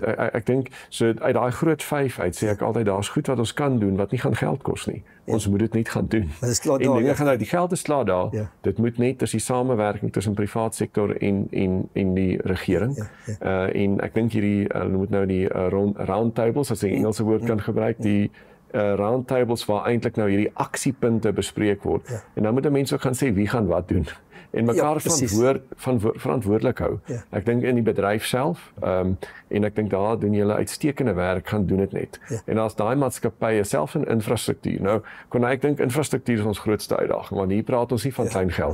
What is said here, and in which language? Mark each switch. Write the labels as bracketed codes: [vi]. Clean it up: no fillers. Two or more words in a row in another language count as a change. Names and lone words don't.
[af] Ek dink, so uit daai groot 5 uit, sê ek altyd, daar's goed wat ons kan doen, wat nie gaan geld kos nie. Ons moet dit net gaan doen. En dinge gaan uit, die geld is klaar daar, dit moet net, dis die samewerking tussen privaat sektor en die regering. En ek dink hierdie, moet nou die [en] round tables, [af] as ek 'n Engelse woord kan gebruik, die [en] round tables [af] waar eintlik nou hierdie aksiepunte bespreek word. En dan moet mense ook gaan sê wie gaan wat doen en mekaar verantwoordelik hou. Ek dink in die bedryf self, en ek dink daar doen julle uitstekende werk, gaan doen dit net. En as daai maatskappye self in infrastruktuur, nou ek dink infrastruktuur is ons grootste uitdaging, want hier praat ons nie van klein geld.